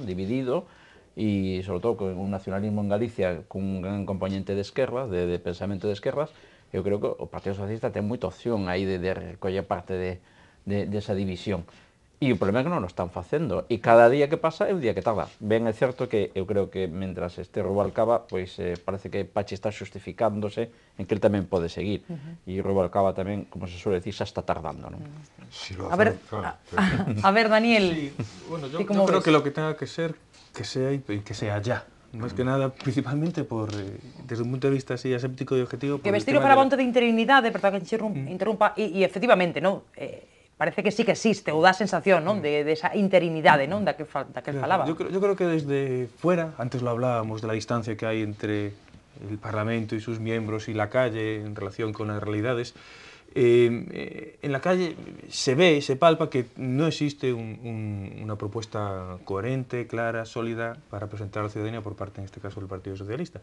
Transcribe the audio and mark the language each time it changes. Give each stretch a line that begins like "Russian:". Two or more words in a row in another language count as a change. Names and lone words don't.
Galician: Dividido, e sobre todo con un nacionalismo en Galicia cun gran componente de esquerdas, de pensamento de esquerdas, eu creo que o Partido Socialista ten moita opción aí de recoller parte desa división. E o problema é que non o están facendo, e cada día que pasa é un día que tarda. Ben, é certo que eu creo que mentras este Rubalcaba, pois parece que Pachi está justificándose en que el tamén pode seguir, e Rubalcaba tamén,
Spanish: como se suele decir,
Galician: xa está tardando, non? A ver, Daniel,
Spanish: Sí, bueno, yo ¿cómo creo ves? que lo que tenga que ser, que sea y que sea ya. Más que nada, principalmente desde un punto de vista así aséptico y objetivo.
Galician: Que Besteiro falaba onte de interinidade,
Spanish: perdón que interrumpa,
Galician: e efectivamente, non? Parece que sí que existe, ou dá a sensación, non? De esa interinidade, non? Da que falaba.
Spanish: Yo creo que desde fuera, antes lo hablábamos de la distancia que hay entre el Parlamento y sus miembros y la calle en relación con las realidades, en la calle se ve, se palpa que no existe una propuesta coherente, clara, sólida para presentar a la ciudadanía por parte, en este caso, del Partido Socialista.